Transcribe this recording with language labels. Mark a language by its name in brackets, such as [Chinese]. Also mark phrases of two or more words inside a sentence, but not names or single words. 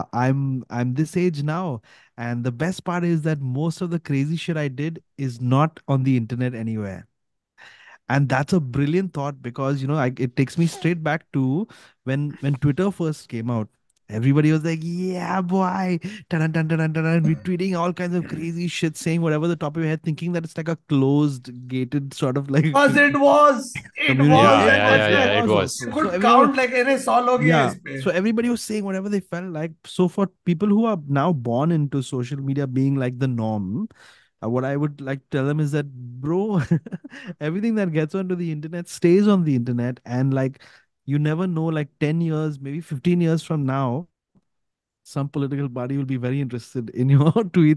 [English] I'm this age now, and the best part is that most of the crazy shit I did is not on the internet anywhere." And that's a brilliant thought because it takes me straight back to when Twitter first came out. Everybody was like, "Yeah, boy!" Dun, dun, dun, dun, dun, dun, retweeting all kinds of crazy shit, saying whatever the top of your head, thinking that it's like a closed, gated sort of like Because it was. It community. was, Yeah, It yeah, was, yeah, it yeah. Akshay. It was was. You also. So could everyone, count like [Hindi] अरे 100 लोग ही हैं [English] yeah. [Hindi] इस पे. [English] So everybody was saying whatever they felt like. So for people who are now born into social media being like the norm, what I would like to tell them is that, bro, everything that gets onto the internet stays on the internet. And like, you never know, like 10 years, maybe 15 years from now, some political party will be very interested in your tweets.